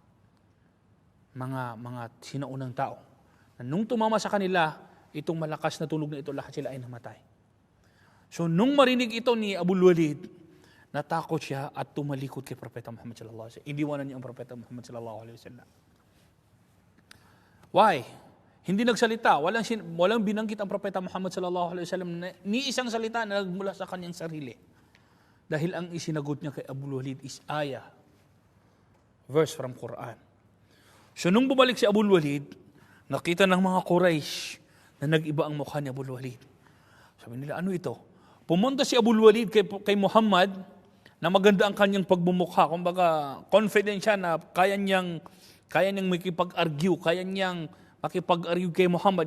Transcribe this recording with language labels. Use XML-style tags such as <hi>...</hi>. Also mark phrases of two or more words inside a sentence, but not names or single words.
<tl>Mga sinaunang tao. Nung tumama sa kanila, itong malakas na tunog na ito, lahat sila ay namatay. So nung marinig ito ni Abul Walid, natakot siya at tumalikod kay Propeta Muhammad</tl> <ar>صلى الله عليه وسلم.</ar> <tl>Indiwanan niya ang Propeta Muhammad</tl> <ar>صلى الله عليه وسلم.</ar> <en>Why?</en> <tl>Hindi nagsalita. Walang binanggit ang Propeta Muhammad</tl> <ar>صلى الله عليه وسلم</ar> <tl>ni isang salita na nagmula sa kanyang sarili. Dahil ang isinagot niya kay Abul Walid is ayah,</tl> <en>verse from Quran.</en> <tl>So nung bumalik si Abul Walid, nakita ng mga Quraysh na nag-iba ang mukha ni Abul Walid. Sabi nila, ano ito? Pumunta si Abul Walid kay Muhammad na maganda ang kanyang pagbumukha. Kumbaga, confident siya na kaya niyang makipag-argue, kaya niyang makipag-argue kay Muhammad.</tl>